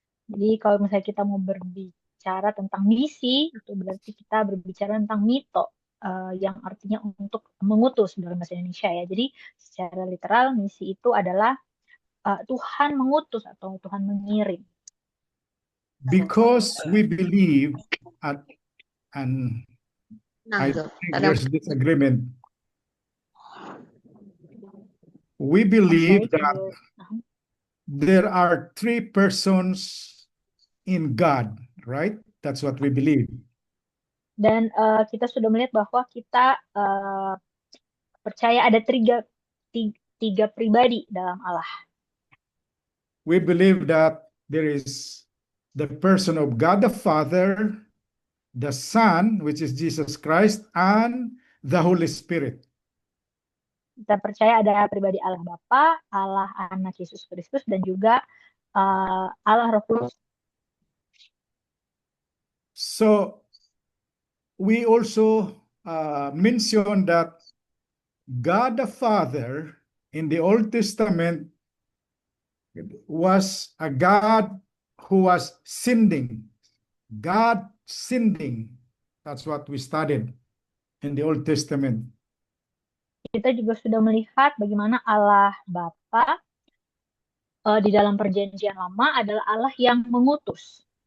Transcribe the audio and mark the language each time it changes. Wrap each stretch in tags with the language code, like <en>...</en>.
<id>Jadi kalau misalnya kita mau berbicara tentang misi, itu berarti kita berbicara tentang mito, yang artinya untuk mengutus dalam bahasa Indonesia ya. Jadi secara literal misi itu adalah Tuhan mengutus atau Tuhan mengirim.</id> <en>Because we believe, and I think there's disagreement. We believe Okay, that there are three persons in God, right? That's what we believe.</en> <id>Dan kita sudah melihat bahwa kita percaya ada tiga pribadi dalam Allah.</id> <en>We believe that there is the person of God the Father, the Son, which is Jesus Christ, and the Holy Spirit.</en> <id>Kita percaya ada pribadi Allah Bapa, Allah Anak Yesus Kristus, dan juga Allah Roh Kudus.</id> <en>So we also mention that God the Father in the Old Testament was a God who was sending. God sending. That's what we studied in the Old Testament.</en> <id>Kita juga sudah melihat bagaimana Allah Bapa di dalam Perjanjian Lama adalah Allah yang mengutus.</id>